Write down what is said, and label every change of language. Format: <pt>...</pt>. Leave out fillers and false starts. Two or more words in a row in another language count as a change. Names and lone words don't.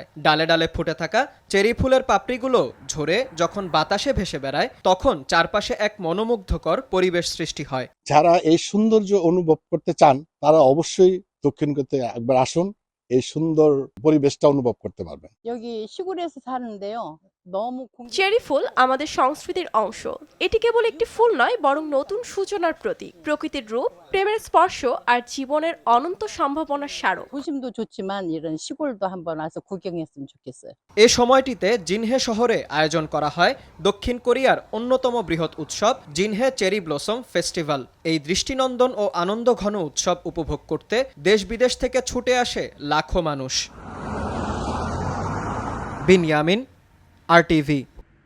<bn>ডালে ডালে ফুটে থাকা চেরি ফুলের পাপড়িগুলো ঝরে যখন বাতাসে ভেসে বেড়ায়, তখন চারপাশে এক মনোমুগ্ধকর পরিবেশ সৃষ্টি হয়। যারা এই সৌন্দর্য অনুভব করতে চান তারা অবশ্যই দক্ষিণ কোরিয়াতে একবার আসুন, এই সুন্দর পরিবেশটা অনুভব করতে পারবেন।</bn> <ko>여기 시골에서 사는데요. 너무</ko> <bn>চেরি ফুল আমাদের সংস্কৃতির অংশ। এটি কেবল একটি ফুল নয়, বরং নতুন সূচনার প্রতীক, প্রকৃতির রূপ, প্রেমের স্পর্শ আর জীবনের অনন্ত সম্ভাবনার স্মারক।</bn> <ko>도심도 좋지만 이런 시골도 한번 와서 구경했으면 좋겠어요.</ko> <bn>এ সময়টিতে জিনহে শহরে আয়োজন করা হয় দক্ষিণ কোরিয়ার অন্যতম বৃহৎ উৎসব জিনহে চেরি ব্লসম ফেস্টিভ্যাল। এই দৃষ্টিনন্দন ও আনন্দঘন উৎসব উপভোগ করতে দেশ বিদেশ থেকে ছুটে আসে লাখো মানুষ। বিনয়ামিন, RTV।</bn>